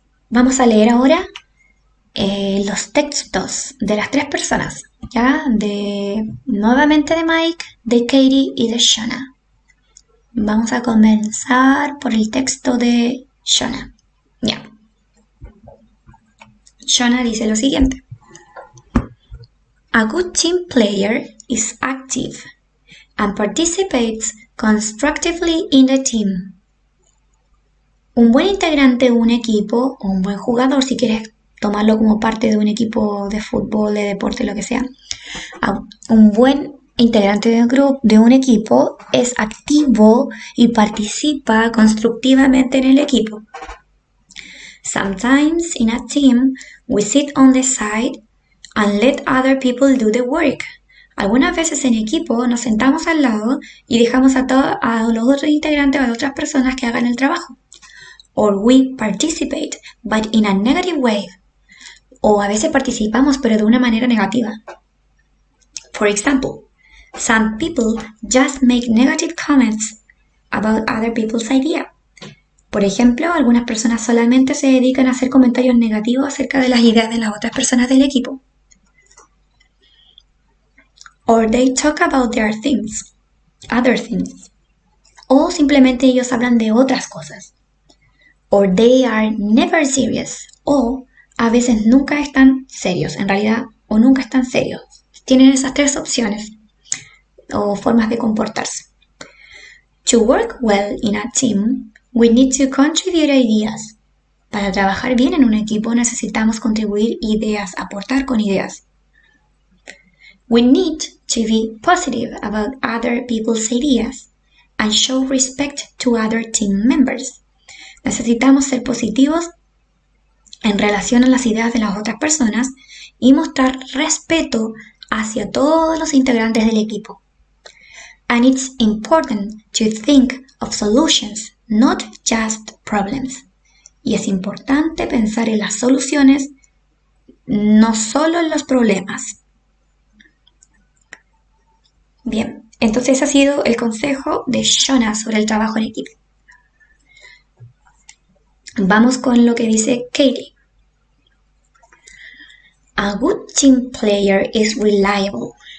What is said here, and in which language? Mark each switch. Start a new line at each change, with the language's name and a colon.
Spanish: Vamos a leer ahora los textos de las 3 personas, ¿ya? Nuevamente de Mike, de Katie y de Shauna. Vamos a comenzar por el texto de Shauna. Ya. Shauna dice lo siguiente.
English: A good team player is active and participates constructively in the team.
Spanish: Un buen integrante de un equipo, o un buen jugador, si quieres tomarlo como parte de un equipo de fútbol, de deporte, lo que sea, un buen integrante de un equipo es activo y participa constructivamente en el equipo.
English: Sometimes in a team, we sit on the side and let other people do the work.
Spanish: Algunas veces en equipo nos sentamos al lado y dejamos a los otros integrantes o a otras personas que hagan el trabajo.
English: Or we participate, but in a negative way.
Spanish: O a veces participamos, pero de una manera negativa.
English: For example, some people just make negative comments about other people's ideas.
Spanish: Por ejemplo, algunas personas solamente se dedican a hacer comentarios negativos acerca de las ideas de las otras personas del equipo.
English: Or they talk about other things.
Spanish: O simplemente ellos hablan de otras cosas.
English: Or they are never serious.
Spanish: O a veces nunca están serios, en realidad, o nunca están serios. Tienen esas tres opciones o formas de comportarse.
English: To work well in a team, we need to contribute ideas.
Spanish: Para trabajar bien en un equipo necesitamos contribuir ideas, aportar con ideas.
English: We need to be positive about other people's ideas and show respect to other team members.
Spanish: Necesitamos ser positivos en relación a las ideas de las otras personas y mostrar respeto hacia todos los integrantes del equipo.
English: And it's important to think of solutions, not just problems.
Spanish: Y es importante pensar en las soluciones, no solo en los problemas. Bien, entonces ese ha sido el consejo de Shona sobre el trabajo en equipo. Vamos con lo que dice Katie.
English: A good team player is reliable.